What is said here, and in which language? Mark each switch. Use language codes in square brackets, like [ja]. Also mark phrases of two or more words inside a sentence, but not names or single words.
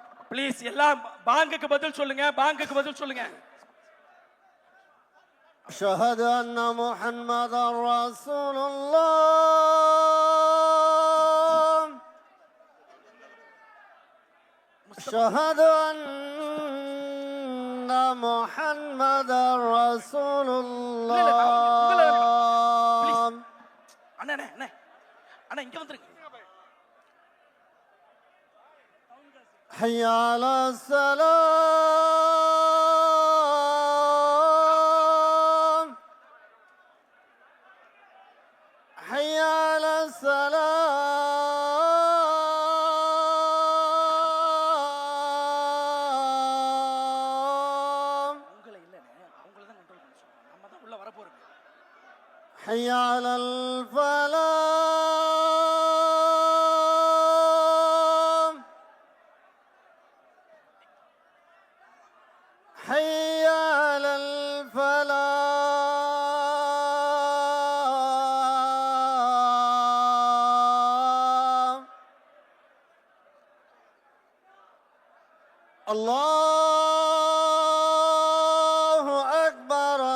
[ta] ப்ளீஸ் எல்லாம் பாங்குக்கு பதில் சொல்லுங்க, பாங்குக்கு பதில் சொல்லுங்க. [ar] أشهد أن محمدا رسول الله أشهد أن محمدا رسول الله [ta] அண்ணா அண்ணா அண்ணா அண்ணா இங்க வந்துருங்க. [ar] حي على السلام حي على السلام [ta] உங்களை இல்லனே அவங்கள தான் கண்ட்ரோல் பண்ண சொல்றோம். நம்ம தான் உள்ள வர போறோம். [ar] حي على الفلاح حي على الفلاح الله أكبر